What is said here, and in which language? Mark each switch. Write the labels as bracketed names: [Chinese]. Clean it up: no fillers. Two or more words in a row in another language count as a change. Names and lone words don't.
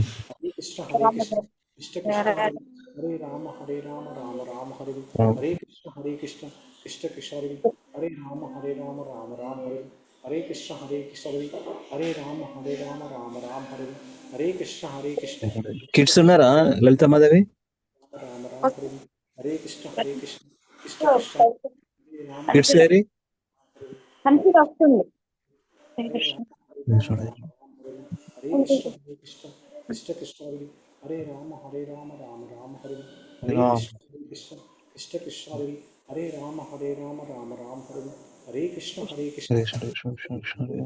[Sanskrit] Hare Krishna, Hare Krishna, Krishna Krishna, Hare Rama, Hare Rama, Rama Rama, Hare Ram, Hare Krishna, Hare Krishna, Krishna Krishna, Hare Rama, Hare Rama, Rama Rama, Hare Hare Krishna, Hare Krishna, Hare Rama, Hare Rama, Rama Rama, Hare Hare Krishna, Hare Krishna, Krishna [Telugu] కిడ్స్ [Sanskrit] Krishna, [Telugu] ఉన్నారా లలిత మాధవి? [Sanskrit] Ram Ram Hare Hare Krishna Hare Krishna Krishna Krishna Hare Ram [Telugu] కిడ్స్ [Sanskrit] Hare [Telugu] ఏరి? మంచిది వస్తుంది. [Sanskrit] Hare Ram Hare Ram Hare Hare Krishna Hare Krishna Krishna Krishna Hare Ram Hare Ram Ram Ram Hare Hare Ram, Krishna Hare Krishna Krishna Krishna Hare Ram Hare Ram Ram Ram Hare Hare Krishna Hare Krishna Hare Hare, Hare